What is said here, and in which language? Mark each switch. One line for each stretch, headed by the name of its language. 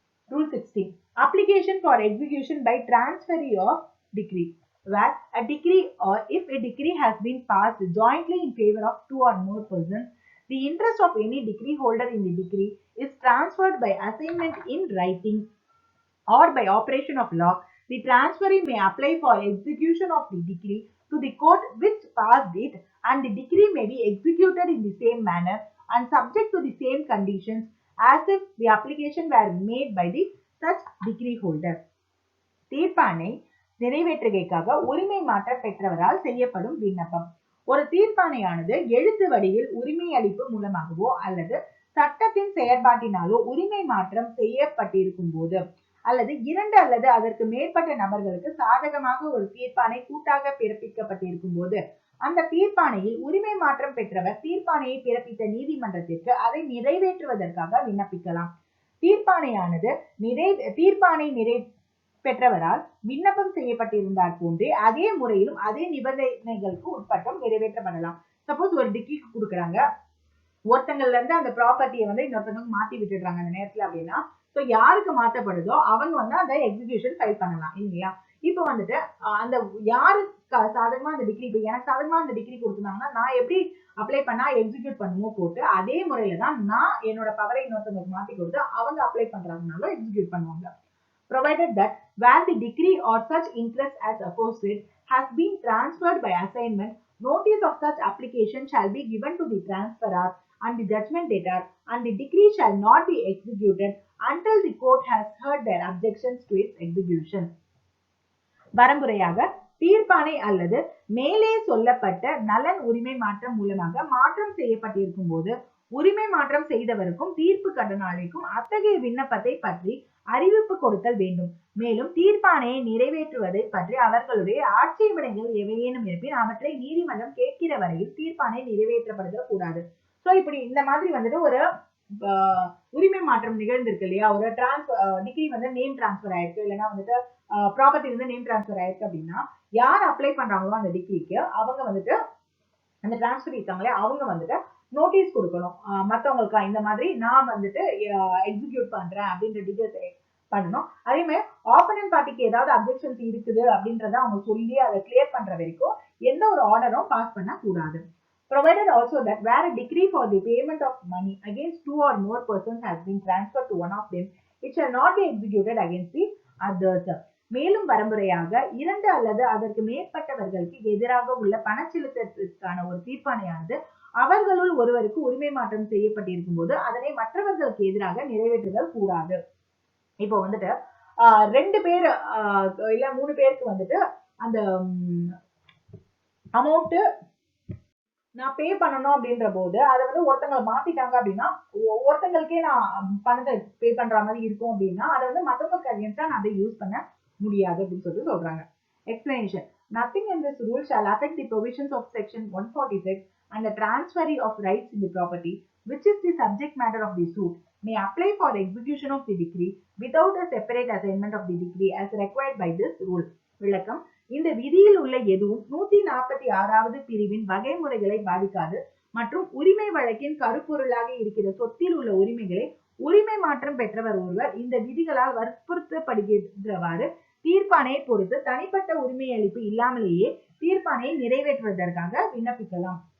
English: Rule 16. Application for execution by transferee of decree. Where a decree or if a decree has been passed jointly in favor of two or more persons, the interest of any decree holder in the decree is transferred by assignment in writing or by operation of law. The transferee may apply for execution of the decree to the court which passed it, and the decree may be executed in the same manner and subject to the same conditions as if the application were made by the such decree holder.
Tamil: தீர்ப்பாணை நிறைவேற்றுகைக்காக உரிமை மாற்றம் பெற்றவரால் செய்யப்படும் விண்ணப்பம். ஒரு தீர்ப்பாணையானது எழுத்து வடிவில் உரிமை அளிப்பு மூலமாகவோ அல்லது சட்டத்தின் செயற்பாட்டினாலோ உரிமை மாற்றம் செய்யப்பட்டிருக்கும் போது அல்லது இரண்டு அல்லது அதற்கு மேற்பட்ட நபர்களுக்கு சாதகமாக ஒரு தீர்ப்பாணை கூட்டாக பிறப்பிக்கப்பட்டிருக்கும் போது அந்த தீர்ப்பாணையில் உரிமை மாற்றம் பெற்றவர் தீர்ப்பாணையை பிறப்பித்த நீதிமன்றத்திற்கு அதை நிறைவேற்றுவதற்காக விண்ணப்பிக்கலாம். தீர்ப்பாணையானது தீர்ப்பாணை பெற்றவரால் விண்ணப்பம் செய்யப்பட்டிருந்தால் போன்றே அதே முறையிலும் அதே நிபந்தனைகளுக்கு உட்பட்டும் நிறைவேற்றப்படலாம். சப்போஸ் ஒரு டிகிரி கொடுக்குறாங்க, ஒருத்தங்கள்ல இருந்து அந்த ப்ராப்பர்ட்டியை வந்து இன்னொருத்தவங்க மாத்தி விட்டுடுறாங்க அந்த நேரத்துல அப்படின்னா, ஸோ யாருக்கு மாற்றப்படுதோ அவங்க வந்து அந்த எக்ஸிகியூஷன் ஃபைல் பண்ணலாம் இல்லையா. இப்போ வந்துட்டு அந்த யாரு சாதகமா அந்த டிகிரி, இப்போ எனக்கு சாதகமா அந்த டிகிரி கொடுத்துருந்தாங்கன்னா நான் எப்படி அப்ளை பண்ணா எக்ஸிக்யூட் பண்ணுமோ போட்டு அதே முறையில தான் நான் என்னோட பவரை இன்னொருத்தவங்களுக்கு மாத்தி கொடுத்து அவங்க அப்ளை பண்றாங்கனாலும் எக்ஸிக்யூட் பண்ணுவாங்க.
English: Provided that where the decree or such interest as aforesaid has been transferred by assignment, notice of such application shall be given to the transferor and the judgment debtor, and the decree shall not be executed until the court has heard their objections to its execution.
Tamil: வரம்புரையாக தீர்ப்பாணை அல்லது மேலே சொல்லப்பட்ட நலன் உரிமை மாற்றம் மூலமாக மாற்றம் செய்யப்பட்டிருக்கும் போது உரிமை மாற்றம் செய்தவருக்கும் தீர்ப்பு கடனாளிக்கும் அத்தகைய விண்ணப்பத்தை பற்றி அறிவிப்பு கொடுத்தல் வேண்டும். மேலும் தீர்ப்பாணையை நிறைவேற்றுவதை பற்றி அவர்களுடைய ஆட்சேபனைகள் எவையேனும் இருப்பின் அவற்றை நீதிமன்றம் கேட்கிற வரையில் தீர்ப்பாணை நிறைவேற்றப்படுதல் கூடாது. சோ இப்படி இந்த மாதிரி வந்துட்டு ஒரு உரிமை மாற்றம் நிகழ்ந்திருக்கு இல்லையா, ஒரு டிகிரி வந்து நேம் டிரான்ஸ்பர் ஆயிருக்கு, இல்லைன்னா வந்துட்டு ப்ராப்பர்ட்டி வந்து நேம் டிரான்ஸ்பர் ஆயிருக்கு அப்படின்னா யார் அப்ளை பண்றாங்களோ அந்த டிகிரிக்கு அவங்க வந்துட்டு அந்த டிரான்ஸ்பர் இருக்காங்களே அவங்க வந்துட்டு நோட்டீஸ் கொடுக்கணும் மற்றவங்களுக்கு, இந்த மாதிரி நான் வந்துட்டு எக்ஸிக்யூட் பண்றேன் அப்படின்ற டீடைல்ஸ் பண்ணணும். அதே மாதிரி ஆப்போனன்ட் பார்ட்டிக்கு ஏதாவது அப்ஜெக்ஷன்ஸ் இருக்குது அப்படின்றத அவங்க சொல்லி அதை கிளியர் பண்ற வரைக்கும் எந்த ஒரு ஆர்டரும் பாஸ் பண்ண கூடாது.
English: Provided also that where a decree for the payment of money against two or more persons has been transferred to one of them, it shall not be executed against the others.
Tamil: மேலும் வரம்புரையாக இரண்டு அல்லது அதற்கு மேற்பட்டவர்களுக்கு எதிராக உள்ள பண செலுத்தத்திற்கான ஒரு தீர்ப்பாணையானது அவர்களுள் ஒருவருக்கு உரிமை மாற்றம் செய்யப்பட்டிருக்கும் போது அதனை மற்றவர்களுக்கு எதிராக நிறைவேற்றுதல் கூடாது. இப்போ வந்துட்டு 2 பேர் இல்ல 3 பேருக்கு வந்துட்டு அந்த அமௌண்ட் நான் பே பண்ணணும் அப்படின்ற போது அதை வந்து ஒருத்தங்களை மாத்திட்டாங்க அப்படின்னா ஒருத்தங்களுக்கே நான் பணத்தை பே பண்ற மாதிரி இருக்கும் அப்படின்னா அதை வந்து மற்றவங்களுக்கு அகேன்ஸ்டா நான் அதை யூஸ் பண்ண முடியாது அப்படின்னு சொல்லிட்டு சொல்றாங்க.
English: Explanation. Nothing in this rule shall affect the provisions of section 146 and the transferee of rights in the property, which is the subject matter of the suit, may apply for execution of the decree without a separate assignment of the decree as required by this rule.
Tamil: விளக்கம். இந்த விதியில் உள்ள எதுவும் 146வது பிரிவின் வகைமுறைகளை பாதிக்காது மற்றும் உரிமை வழக்கின் கருப்பொருளாக இருக்கிற சொத்தில் உள்ள உரிமைகளை உரிமை மாற்றம் பெற்றவர் ஒருவர் இந்த விதிகளால் வற்புறுத்தப்படுகிறவாறு தீர்ப்பாணையை பொறுத்து தனிப்பட்ட உரிமை அளிப்பு இல்லாமலேயே தீர்ப்பாணையை நிறைவேற்றுவதற்காக விண்ணப்பிக்கலாம்.